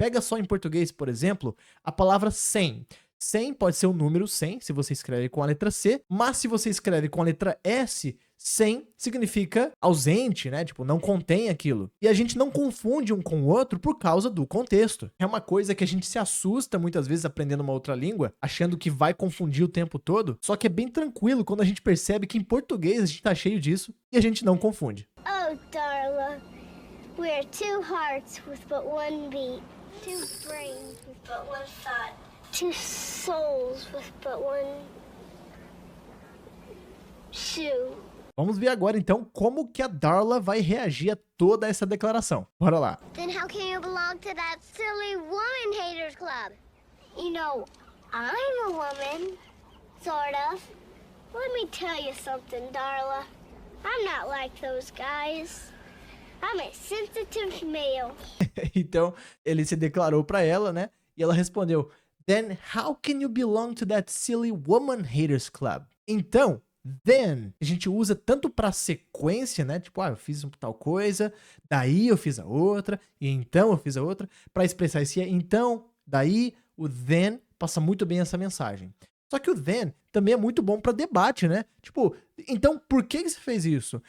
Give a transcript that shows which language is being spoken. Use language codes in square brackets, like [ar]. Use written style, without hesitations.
[pt] Pega só em português, por exemplo, a palavra 100. 100 pode ser o número 100, se você escreve com a letra C, mas se você escreve com a letra S, 100 significa ausente, né? Tipo, não contém aquilo. E a gente não confunde um com o outro por causa do contexto. É uma coisa que a gente se assusta muitas vezes aprendendo uma outra língua, achando que vai confundir o tempo todo, só que é bem tranquilo quando a gente percebe que em português a gente tá cheio disso e a gente não confunde. [en] Oh, Darla, we're two hearts with but one beat, two brains with but one thought, two souls with but one shoe. [pt] Vamos ver agora então como que a Darla vai reagir a toda essa declaração. Bora lá. [en] Then how can you belong to that silly woman haters club? You know, I'm a woman, sort of. Let me tell you something, Darla. I'm not like those guys. I'm a sensitive male. [pt] Então, ele se declarou pra ela, né? E ela respondeu: [en] Then how can you belong to that silly woman haters club? [pt] Então, then, a gente usa tanto pra sequência, né? Tipo, eu fiz tal coisa, daí eu fiz a outra, e então eu fiz a outra, pra expressar esse então, daí, o then passa muito bem essa mensagem. Só que o then também é muito bom pra debate, né? Tipo, então por que você fez isso?